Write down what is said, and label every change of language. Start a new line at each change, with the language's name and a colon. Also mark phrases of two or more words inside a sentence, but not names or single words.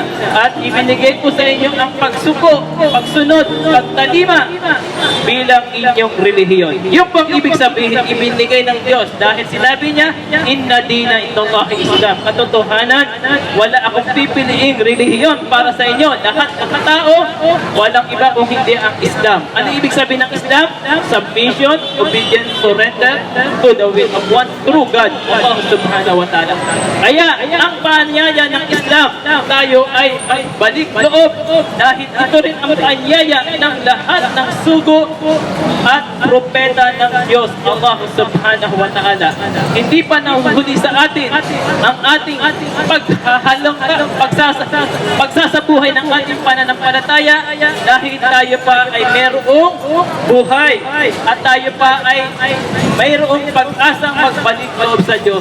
Filipino: At ibinigay ko sa inyo ang pagsuko, pagsunod, pagtalima bilang inyong relihiyon. Yung pang ibig sabihin, ibinigay ng Diyos. Dahil sinabi niya,
Arabic: إن الدين عند الله الإسلام.
Filipino: Katotohanan, wala akong pipiliing relihiyon para sa inyo. Lahat ng tao, walang iba kung hindi ang Islam. Ano ibig sabihin ng Islam?
English: Submission, obedience, surrender to the will of one true God,
Arabic: الله سبحانه وتعالى.
Filipino: Kaya, ang paanyaya ng Islam, tayo ay balik loob dahil ito rin ang paanyaya ng lahat ng sugo at propeta ng Diyos,
Arabic: الله سبحانه وتعالى.
Filipino: Hindi pa nahuhuli sa atin ang ating pagsasabuhay ng ating pananampalataya dahil tayo pa ay merong buhay at tayo pa ay mayroong pag-asang magbalik loob sa Diyos.